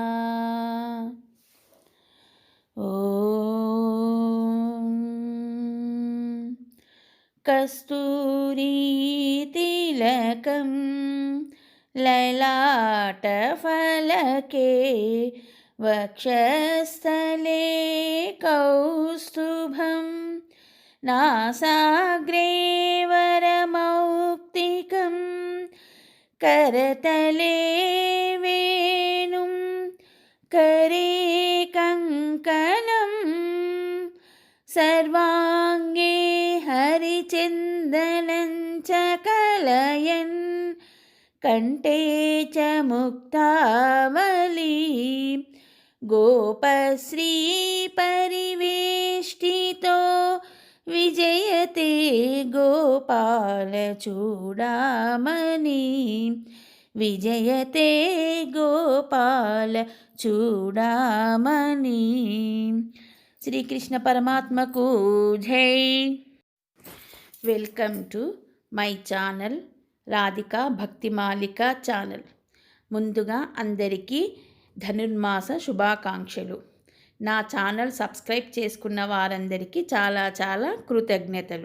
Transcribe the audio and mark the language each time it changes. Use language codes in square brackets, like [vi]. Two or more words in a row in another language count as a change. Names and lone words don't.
[sa] ओं कस्तूरी तिलकं ललाटफलके वक्षस्थले कौस्तुभं नासाग्रे वरमौक्तिकं करतले वेणुं करे कङ्कणं सर्वाङ्गे हरिचन्दनं च कलयन् कंठे च मुक्तावली गोपश्री परिवेष्टितो विजयते गोपालचूडामणि विजयते गोपालचूडामणि. [te] శ్రీకృష్ణ పరమాత్మకు జై. [en] welcome to my channel రాధిక భక్తిమాలిక ఛానల్. [te] ముందుగా అందరికీ ధనుర్మాస శుభాకాంక్షలు. నా ఛానల్ సబ్స్క్రైబ్ చేసుకున్న వారందరికీ చాలా చాలా కృతజ్ఞతలు.